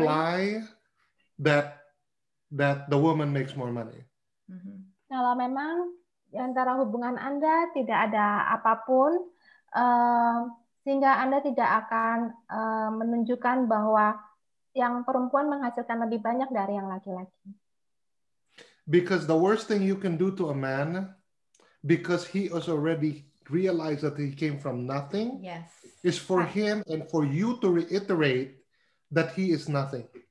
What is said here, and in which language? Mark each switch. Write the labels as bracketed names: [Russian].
[English] imply that the woman makes more money. [Indonesian] Kalau memang di antara hubungan Anda tidak ada apapun, sehingga Anda tidak akan menunjukkan bahwa yang perempuan menghasilkan lebih banyak dari yang laki-laki. [English] Because the worst thing you can do to a man, because he has already realized that he came from nothing, Yes. is for him and for you to reiterate that he is nothing.